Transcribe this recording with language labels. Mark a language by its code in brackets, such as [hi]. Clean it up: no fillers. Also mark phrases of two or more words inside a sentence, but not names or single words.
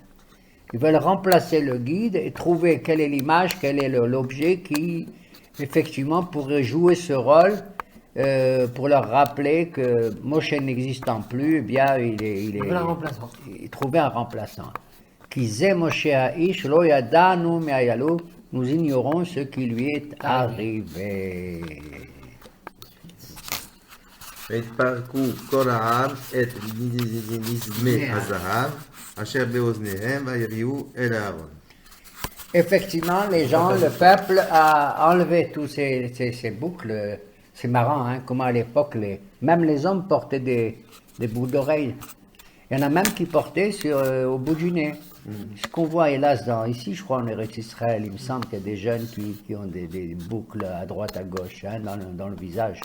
[fr] Ils veulent remplacer le guide et trouver quelle est l'image, quel est l'objet qui, effectivement, pourrait jouer ce rôle pour leur rappeler que Moshe n'existant plus, eh bien, il est Voilà un remplaçant. il trouvait un remplaçant. [he] כי משה האיש לא ידענו מה היה לו, [fr] nous ignorons ce qui lui est arrivé. [he] ויתפרקו כל העם את נזמי הזהב אשר באוזניהם ויביאו אל אהרון. [fr] Effectivement, les gens, le peuple a enlevé tous ces boucles. C'est marrant, hein, comment à l'époque, même les hommes portaient des boucles d'oreilles. Il y en a même qui portaient au bout du nez. Ce qu'on voit hélas ici, je crois en Eretz Israël, il me semble qu'il y a des jeunes qui ont des boucles à droite, à gauche, hein, dans le visage.